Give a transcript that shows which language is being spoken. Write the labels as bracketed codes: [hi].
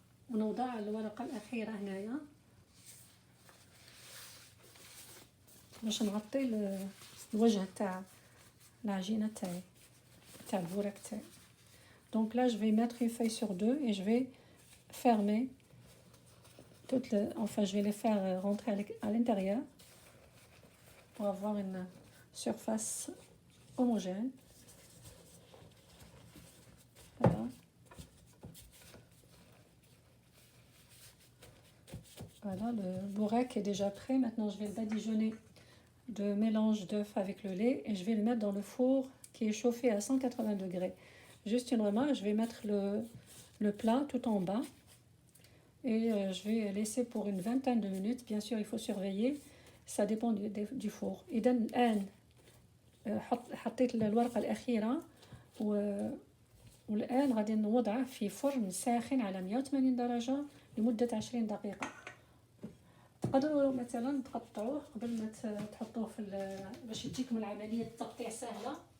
[ar] ونوضع الورقة الأخيرة هنايا باش نغطي الوجه تاع العجينة تاع البورك تاعي. [fr] Donc là je vais mettre une feuille sur 2 et je vais fermer enfin je vais les faire rentrer à l'intérieur pour avoir une surface homogène. Voilà. Voilà, le bourrec est déjà prêt. Maintenant, je vais le badigeonner de mélange d'œufs avec le lait et je vais le mettre dans le four qui est chauffé à 180 degrés. Juste une remarque, je vais mettre le plat tout en bas et je vais laisser pour une vingtaine de minutes. Bien sûr, il faut surveiller, ça dépend du four. [ar] إذا الآن حطيت الورقة الأخيرة والآن غادي نوضعه في فرن ساخن على 180 درجة لمدة 20 دقيقة. تقدروا مثلا تقطعوه قبل ما تحطوه باش تجيكم العملية التقطيع سهلة.